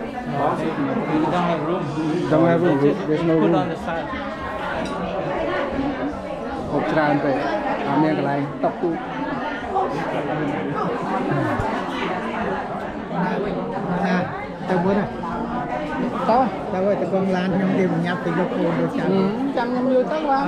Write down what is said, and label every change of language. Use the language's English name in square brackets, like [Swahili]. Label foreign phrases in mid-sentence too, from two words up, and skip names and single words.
[English] You don't have room. Don't have room. There's no Put room. on the side. [Khmer] ហូបច្រើនពេកអត់មានកន្លែងតុកទូ ទៅមួយណា តោះ ទៅឲ្យតកងឡានខ្ញុំគេញ៉ាប់ទៅយកគោទៅចាំ ចាំខ្ញុំយូរទៅបាទ